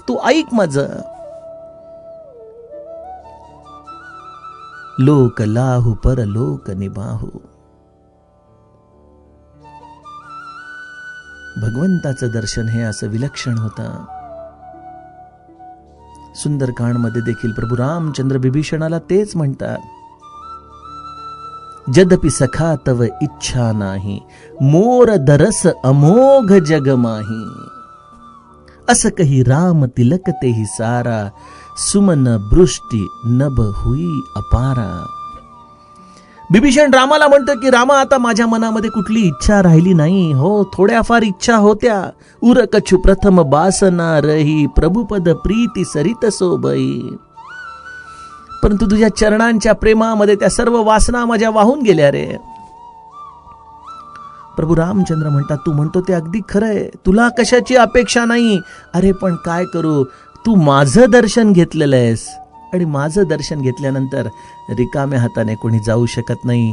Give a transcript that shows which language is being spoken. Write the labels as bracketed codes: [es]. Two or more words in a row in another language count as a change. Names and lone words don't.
[mr] तू ऐक माझं. [awa] लोक लाहू पर लोक निभाहू. [mr] भगवंताचं दर्शन हे असं विलक्षण होतं. सुंदरकांडमध्ये देखील प्रभू रामचंद्र विभीषणाला तेच म्हणतात, [awa] जदपि सखा तव इच्छा नाही, मोर दरस अमोघ जग माही. अस कही राम तिलक तेहि सारा, सुमन बृष्टी नभ हुई अपारा. [mr] विभीषण रामाला म्हणतो की रामा, आता माझ्या मनामध्ये कुठली इच्छा राहिली नाही. हो, थोड्याफार इच्छा होत्या. [awa] उर कछु प्रथम बासना रही, प्रभुपद प्रीती सरित सोबई. [mr] परंतु तुझ्या चरणांच्या प्रेमामध्ये त्या सर्व वासना माझ्या वाहून गेल्या रे. प्रभू रामचंद्र म्हणतात, तू म्हणतो ते अगदी खरंय, तुला कशाची अपेक्षा नाही. अरे पण काय करू, तू माझं दर्शन घेतलेलं आहेस आणि माझं दर्शन घेतल्यानंतर रिकाम्या हाताने कोणी जाऊ शकत नाही.